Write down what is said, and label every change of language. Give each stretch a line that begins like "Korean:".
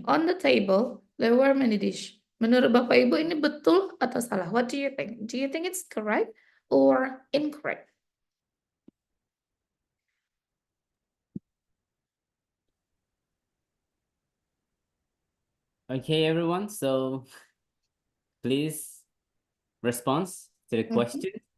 English: On the table, there were many dish.
Indonesian: Menurut Bapak Ibu ini betul atau salah?
English: What do you think? Do you think it's correct or incorrect? Okay, everyone. So please respond to the question.